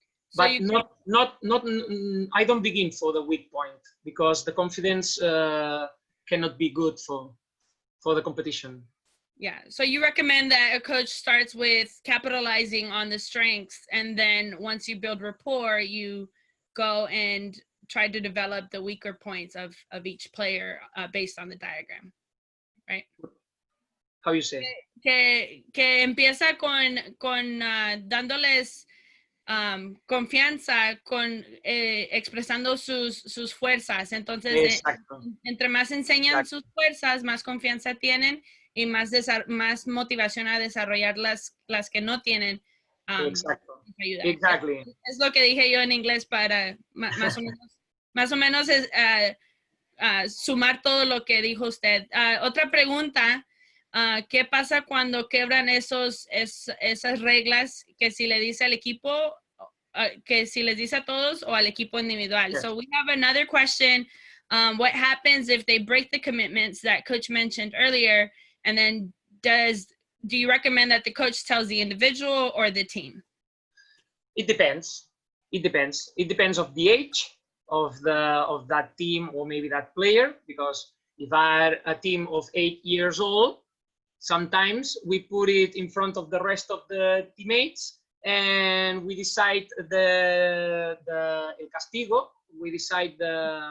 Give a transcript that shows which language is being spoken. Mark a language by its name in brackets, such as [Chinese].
[English] So but not I don't begin for the weak point because the confidence cannot be good for the competition. Yeah, so you recommend that a coach starts with capitalizing on the strengths, and then once you build rapport, you go and try to develop the weaker points of each player based on the diagram, right? How you say? [Spanish] Que empieza con dándoles confianza, con expresando sus fuerzas. Entonces, entre más enseñan sus fuerzas, más confianza tienen y más motivación a desarrollar las que no tienen. Exacto. [English] Exactly. [Spanish] Es lo que dije yo en inglés para más o menos es, sumar todo lo que dijo usted. Otra pregunta. ¿Qué pasa cuando quebran esas reglas que si le dice al equipo, que si les dice a todos o al equipo individual? [English] Yes. So we have another question. What happens if they break the commitments that coach mentioned earlier? And then do you recommend that the coach tells the individual or the team? It depends. It depends. It depends of the age of that team or maybe that player, because if I are a team of 8 years old, sometimes we put it in front of the rest of the teammates and we decide the el castigo, we decide the